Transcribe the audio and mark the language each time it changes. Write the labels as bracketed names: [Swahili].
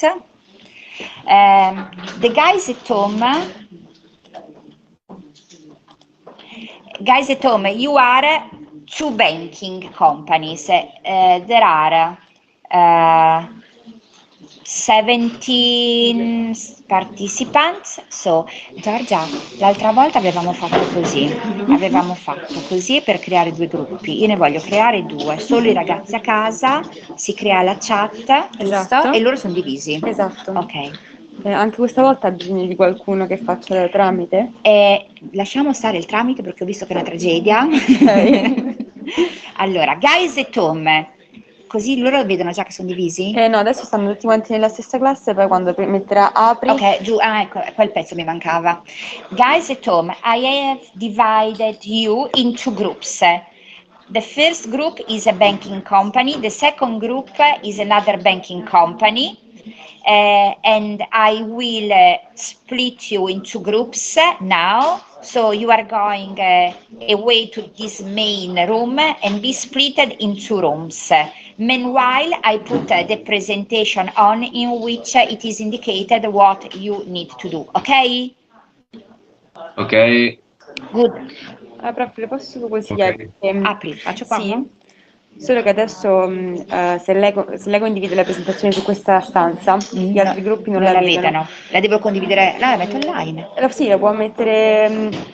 [English] The guys at home Guys at home, you are 2 banking companies. There are 17 participants. [Italian] So, Giorgia, l'altra volta avevamo fatto così per creare 2 gruppi. Io ne voglio creare 2, solo i ragazzi a casa, si crea la chat, giusto? Esatto. E loro sono divisi. Esatto. Ok. Anche questa volta ha bisogno di qualcuno che faccia da tramite? Lasciamo stare il tramite perché ho visto che è una tragedia. Ok. Allora, [English] guys at home, [Italian] così loro vedono già che sono divisi? No, adesso stanno tutti quanti nella stessa classe, poi quando metterà apri... Ok, giù, ecco, quel pezzo mi mancava. [English] Guys at home, I have divided you into groups. The first group is a banking company, the second group is another banking company, and I will split you into groups now. So you are going away to this main room and be split in 2 rooms. Meanwhile, I put the presentation on in which it is indicated what you need to do, ok? Ok. Good. [Italian] Prof, le posso consigliare? Ok. Apri, faccio qua? Sì, solo che adesso se lei condivide la presentazione su questa stanza, gli altri gruppi non la vedono. La devo condividere, la metto online. Sì, la può mettere